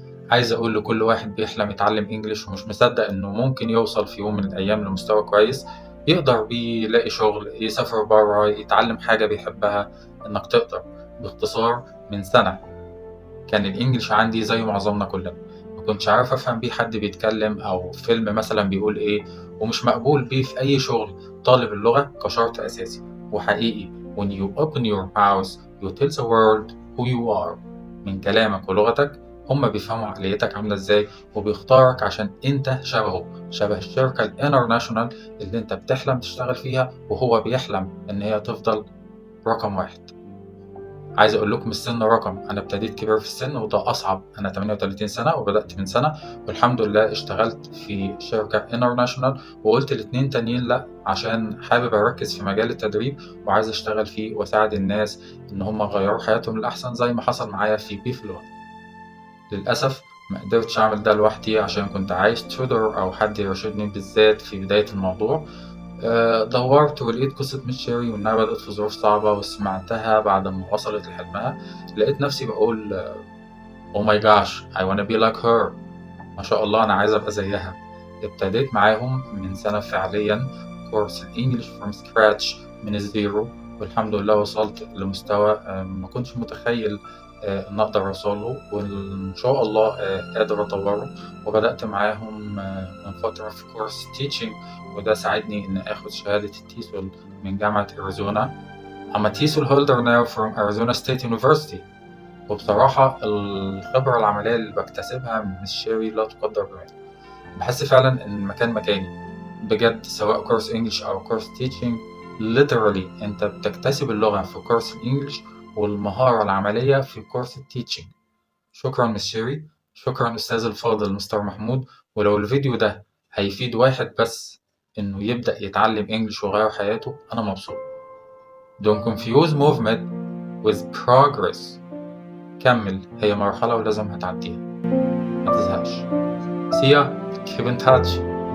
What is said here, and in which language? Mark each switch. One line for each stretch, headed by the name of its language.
Arabic: عايز أقول لكل واحد بيحلم يتعلم إنجليش ومش مصدق إنه ممكن يوصل في يوم من الأيام لمستوى كويس يقدر بيه يلاقي شغل، يسافر برا، يتعلم حاجة بيحبها، إنك تقدر. باختصار، من سنة كان الإنجليش عندي زي معظمنا كلنا، ما كنتش عارف أفهم بيه حد بيتكلم أو فيلم مثلا بيقول إيه، ومش مقبول بيه في أي شغل. طالب اللغة كشرط أساسي وحقيقي.
English: when you open your mouth you tell the world who you are.
Arabic: من كلامك ولغتك هما بيفهموا عقليتك عاملة إزاي، وبيختارك عشان أنت شبهه، شبه الشركة الانترناشونال اللي أنت بتحلم تشتغل فيها وهو بيحلم إن هي تفضل رقم واحد. عايز أقول لكم السن رقم، أنا ابتديت كبير في السن وده أصعب. أنا 38 سنة وبدأت من سنة، والحمد لله اشتغلت في شركة انترناشونال، وقلت الاتنين تانيين لأ عشان حابب أركز في مجال التدريب وعايز أشتغل فيه وأساعد الناس إن هم يغيروا حياتهم للأحسن زي ما حصل معايا في بيفلو. للأسف ما قدرتش أعمل ده لوحدي عشان كنت عايز تودر أو حد يرشدني، بالذات في بداية الموضوع. دورت ولقيت قصة ميس شيري وإنها بدأت في ظروف صعبة، وسمعتها بعد ما وصلت لحلمها. لقيت نفسي بقول
English: Oh my gosh I wanna be like her.
Arabic: ما شاء الله أنا عايز أبقى زيها. ابتديت معاهم من سنة فعليا كورس الإنجليش
English: from scratch
Arabic: من الزيرو، والحمد لله وصلت لمستوى ما كنتش متخيل إن أقدر أوصله، وإن شاء الله قادر أطوره. وبدأت معاهم من فترة في كورس teaching، وده ساعدني إن آخد شهادة التيسول من جامعة أريزونا.
English: I'm a TESOL holder now from Arizona State University.
Arabic: وبصراحة الخبرة العملية اللي بكتسبها من مس شيري لا تقدر بمثل. بحس فعلا إن المكان مكاني بجد، سواء كورس إنجليش أو كورس تيتشنج. literally أنت بتكتسب اللغة في كورس الإنجليش والمهارة العملية في كورس التيتشنج. شكرا مس شيري، شكرا أستاذ الفاضل مستر محمود. ولو الفيديو ده هيفيد واحد بس إنه يبدأ يتعلم إنجليش ويغير حياته أنا مبسوط.
English: Don't confuse movement with progress.
Arabic: كمل، هي مرحلة ولازم هتعديها، ما تزهقش.
English: See ya, keep in touch.